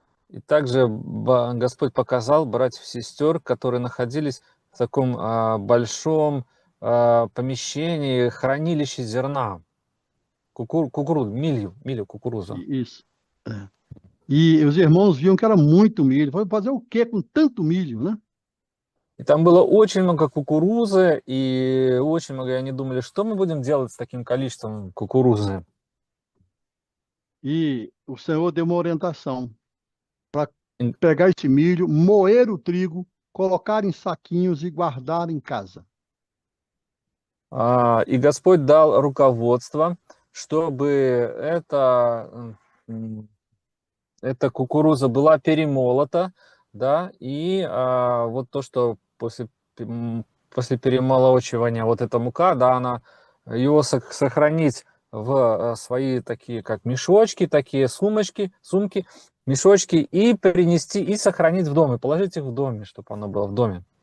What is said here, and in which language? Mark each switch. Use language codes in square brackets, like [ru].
[ru] И также Господь показал братьев и сестер, которые находились в таком большом помещении, хранилище зерна, милю кукурузу. [pt] Isso. É. E os irmãos viam que era muito milho. Vai fazer o quê com tanto milho, né? [ru] И там было очень много кукурузы, и очень много, и они думали, что мы будем делать с таким количеством кукурузы. [pt] E o Senhor deu uma orientação para [ru] И [pt] pegar esse milho, moer o trigo, colocar em saquinhos e guardar em casa. [ru] и Господь дал руководство, чтобы эта кукуруза была перемолота, да, и вот то, что после перемолочивания вот эта мука, да, она его сохранить в свои такие, как мешочки, такие сумки, мешочки, и перенести, и сохранить в доме, положить их в доме, чтобы оно было в доме.